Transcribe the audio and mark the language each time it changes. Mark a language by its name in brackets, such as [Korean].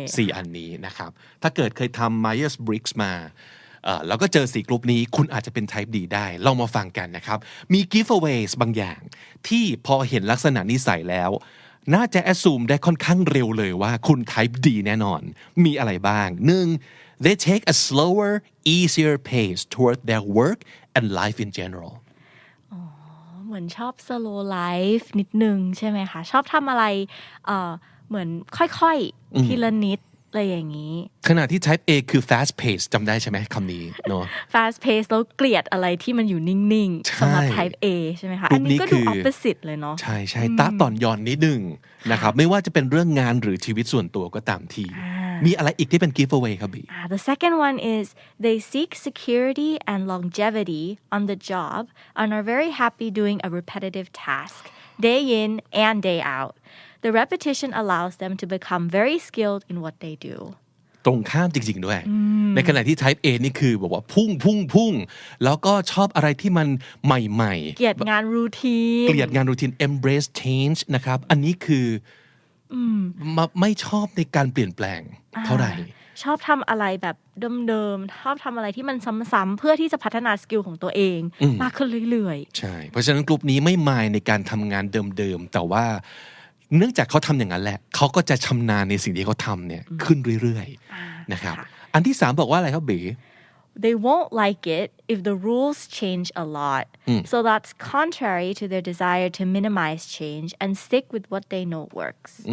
[Thai] 4 อันนี้นะครับถ้าเกิดเคยทำ Myers-Briggs มาแล้วก็เจอ4กลุ่มนี้คุณอาจจะเป็น type D ได้ลองมาฟังกันนะครับมี giveaways บางอย่างที่พอเห็นลักษณะนิสัยแล้วน่าจะ assume ได้ค่อนข้างเร็วเลยว่าคุณ type D แน่นอนมีอะไรบ้าง 1. [English] They take a slower, easier pace toward their work and life in general [Thai] เหมือนชอบ slow life นิดนึงใช่ไหมคะชอบทำอะไรเหมือนค่อยๆทีละนิดอะไรอย่างนี้ ขณะที่ type A คือ fast pace จำได้ใช่ไหมคำนี้เนาะ fast pace แล้วเกลียดอะไรที่มันอยู่นิ่งๆสำหรับ type A ใช่ไหมคะอันนี้ก็ดู opposite เลยเนาะ ใช่ๆตาต่อนยอนนิดนึงนะครับไม่ว่าจะเป็นเรื่องงานหรือชีวิตส่วนตัวก็ตามทีมีอะไรอีกที่เป็น giveaway ครับบี [English] The second one is they seek security and longevity on the job and are very happy doing a repetitive task day in and day out The repetition allows them to become very skilled in what they do [Thai] ตรงข้ามจริงๆด้วยในขณะที่ type A นี่คือบอกว่าพุ่งแล้วก็ชอบอะไรที่มันใหม่ๆ เกลียดงานรูทีน embrace change นะครับอันนี้คือไม่ชอบในการเปลี่ยนแปลงเท่าไหร่ ชอบทำอะไรแบบเดิมๆชอบทำอะไรที่มันซ้ำๆเพื่อที่จะพัฒนาสกิลของตัวเองมากขึ้นเรื่อย ๆใช่เพราะฉะนั้นกลุ่มนี้ไม่มายในการทำงานเดิมๆแต่ว่าเนื่องจากเขาทำอย่างนั้นแหละเขาก็จะชำนาญในสิ่งที่เขาทำเนี่ยขึ้นเรื่อยๆนะครับอันที่3บอกว่าอะไรครับบี [English] They won't like it if the rules change a lot. So that's contrary to their desire to minimize change and stick with what they know works.